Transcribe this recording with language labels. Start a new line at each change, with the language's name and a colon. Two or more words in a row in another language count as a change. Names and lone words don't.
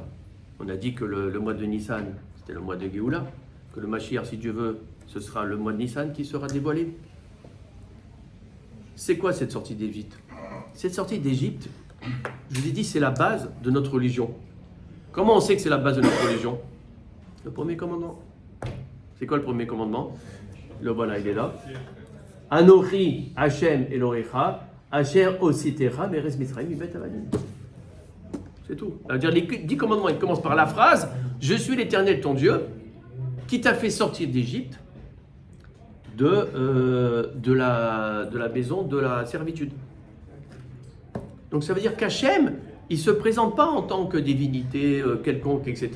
French: On a dit que le mois de Nissan, c'était le mois de Géoula, que le Mashiach, si Dieu veut, ce sera le mois de Nissan qui sera dévoilé. C'est quoi cette sortie d'Égypte? Cette sortie d'Égypte, je vous ai dit, c'est la base de notre religion. Comment on sait que c'est la base de notre religion? Le premier commandement. C'est quoi le premier commandement? Le voilà, il est là.
Hebrew: אנכי השם אלהיך, אשר הוצאתיך, מארץ מצרים, מבית עבדים.
French: C'est tout. C'est-à-dire, les 10 commandements, ils commencent par la phrase « Je suis l'Éternel, ton Dieu, qui t'a fait sortir d'Égypte de la maison de la servitude. » Donc ça veut dire qu'Hachem, il ne se présente pas en tant que divinité quelconque, etc.